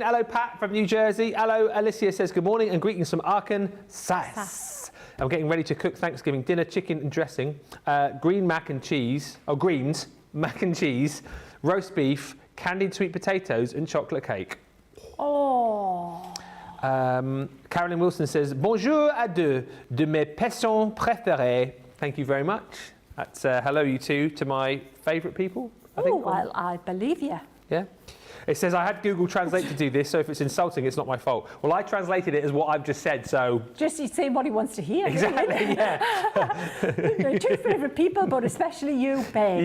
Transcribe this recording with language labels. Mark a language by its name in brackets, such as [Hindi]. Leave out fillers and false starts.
[English] Hello, Pat from New Jersey. Hello, Alicia says good morning and greetings from Arkansas. I'm getting ready to cook Thanksgiving dinner, chicken and dressing, greens, mac and cheese, roast beef, candied sweet potatoes and chocolate cake. Oh. Carolyn Wilson says, [French] bonjour à deux de mes passants préférés. [English] Thank you very much. That's hello, you two, to my favourite people, I think. Oh, well, I believe you. Yeah. It says, I had Google Translate to do this, so if it's insulting, it's not my fault. Well, I translated it as what I've just said, so... Just say what he wants to hear. Exactly, really. Yeah. Two favourite people, but especially you, Ben.